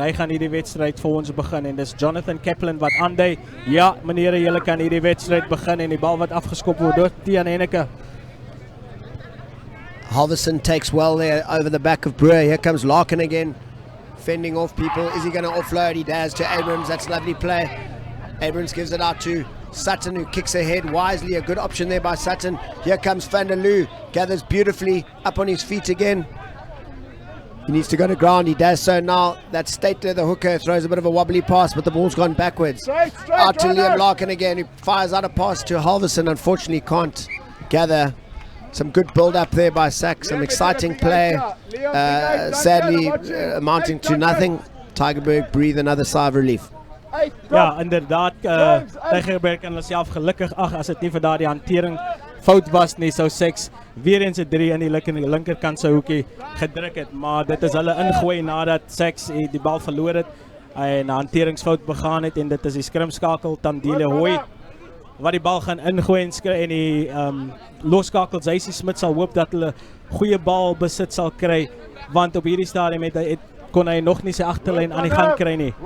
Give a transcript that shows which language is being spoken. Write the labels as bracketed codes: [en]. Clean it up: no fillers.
[af] Hy gaan hierdie wedstryd vir ons begin, en dis Jonathan Kaplan wat aandui. Ja, menere, julle kan hierdie wedstryd begin, en die bal wat afgeskop word deur Tiaan Henneke. [en] Halverson takes well there over the back of Brewer. Here comes Larkin again, fending off people. Is he going to offload? He does to Abrams. That's a lovely play. Abrams gives it out to Sutton, who kicks ahead wisely. A good option there by Sutton. Here comes Van der Loo, gathers beautifully up on his feet again. He needs to go to ground. He does so now. That Statler, the hooker, throws a bit of a wobbly pass, but the ball's gone backwards. Straight, Out to Liam runners. Larkin again, who fires out a pass to Halverson. Unfortunately can't gather. Some good build-up there by SACS. Some exciting play. Sadly amounting to nothing. Tygerberg breathe another sigh of relief. [af] Ja, inderdaad, Tygerberg kan hulle self gelukkig ag as dit nie vir daardie hantering fout was nie, sou SACS weer eens 'n 3 aan die linkerkant se hoekie gedruk het, maar dit is hulle ingooi nadat SACS die bal verloor het en 'n hanteringsfout begaan het, en dit is die skrimskakel Tandile Hooi wat die bal gaan ingooi en die loskakel Zysie Smit sal hoop dat hulle goeie bal besit sal kry, want op hierdie stadium kon hy nog nie sy agterlyn aan die gang kry nie.